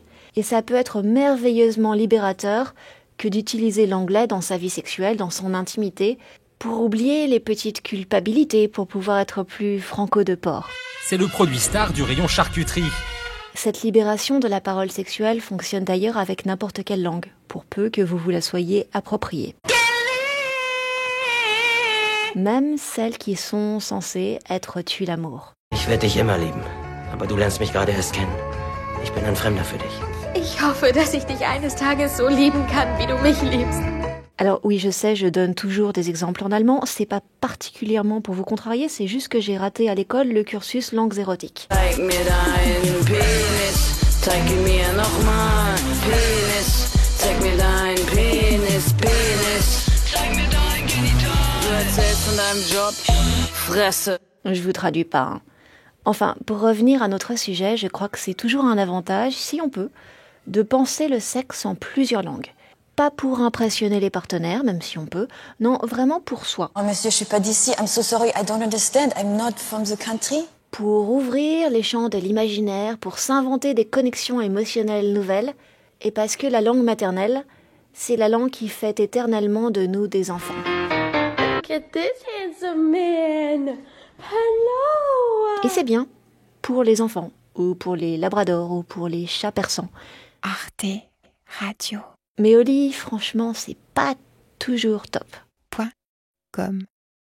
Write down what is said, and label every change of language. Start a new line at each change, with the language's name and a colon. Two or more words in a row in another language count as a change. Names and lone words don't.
French: Et ça peut être merveilleusement libérateur que d'utiliser l'anglais dans sa vie sexuelle, dans son intimité, pour oublier les petites culpabilités, pour pouvoir être plus franco de port. C'est le produit star du rayon charcuterie. Cette libération de la parole sexuelle fonctionne d'ailleurs avec n'importe quelle langue, pour peu que vous vous la soyez appropriée. Même celles qui sont censées être tue l'amour.
German: Ich werde dich immer lieben, aber du lernst mich gerade erst kennen. Ich bin ein Fremder für dich. Ich hoffe, dass ich dich eines Tages so lieben kann, wie du mich liebst.
French: Alors oui, je sais, je donne toujours des exemples en allemand. C'est pas particulièrement pour vous contrarier, c'est juste que j'ai raté à l'école le cursus langues érotiques.
German: Zeig mir deinen Penis, zeig ihn mir nochmal. Penis, zeig mir deinen Penis, Penis. Zeig mir dein Genital. Du erzählst von deinem Job, Fresse.
French: Je vous traduis pas, hein. Enfin, pour revenir à notre sujet, je crois que c'est toujours un avantage, si on peut, de penser le sexe en plusieurs langues. Pas pour impressionner les partenaires, même si on peut, non, vraiment pour soi. Oh monsieur, je suis pas d'ici,
English: I'm so sorry, I don't understand, I'm not from the country.
French: Pour ouvrir les champs de l'imaginaire, pour s'inventer des connexions émotionnelles nouvelles, et parce que la langue maternelle, c'est la langue qui fait éternellement de nous des enfants.
English: Look at this handsome man. Hello.
French: Et c'est bien, pour les enfants, ou pour les labradors, ou pour les chats persans. Arte Radio. Mais au lit, franchement, c'est pas toujours top. .com